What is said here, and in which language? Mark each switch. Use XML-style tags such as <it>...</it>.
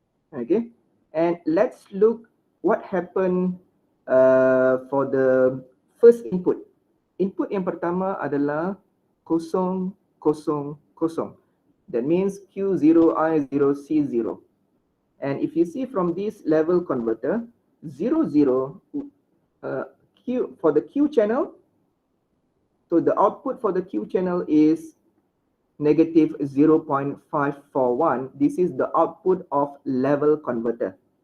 <en>Okay, and let's look what happened for the first input.</en> <ms>Input yang pertama adalah 0, 0, 0.</ms> <en>That means Q0, I0, C0. And if you see from this level converter, 0, 0, Q for the Q channel, so the output for the Q channel is negative 0.541. This is the output of level converter.</en>